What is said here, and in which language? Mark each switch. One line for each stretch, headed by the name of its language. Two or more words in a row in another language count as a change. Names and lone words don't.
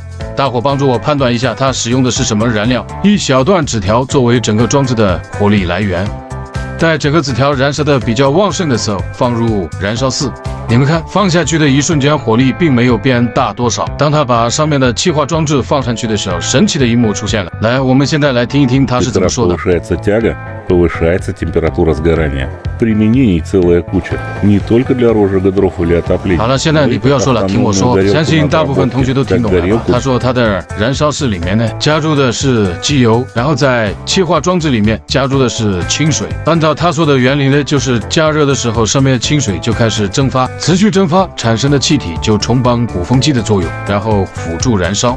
Chinese: 大伙帮助我判断一下它使用的是什么燃料。一小段纸条作为整个装置的火力来源。在整个纸条燃烧的比较旺盛的时候，放入燃烧室。你们看，放下去的一瞬间，火力并没有变大多少。当他把上面的气化装置放上去的时候，神奇的一幕出现了。来，我们现在来听一听他是怎么说的。
Russian: Повышается температура сгорания. Применений целая куча. Не только для розжига дров или отопления.
Chinese: 好了，现在你不要说了，听我说。相信大部分同学都听懂了吧？他说他的燃烧室里面呢，加入的是机油，然后在气化装置里面加入的是清水。按照他说的原理呢，就是加热的时候，上面的清水就开始蒸发，持续蒸发产生的气体就充当鼓风机的作用，然后辅助燃烧。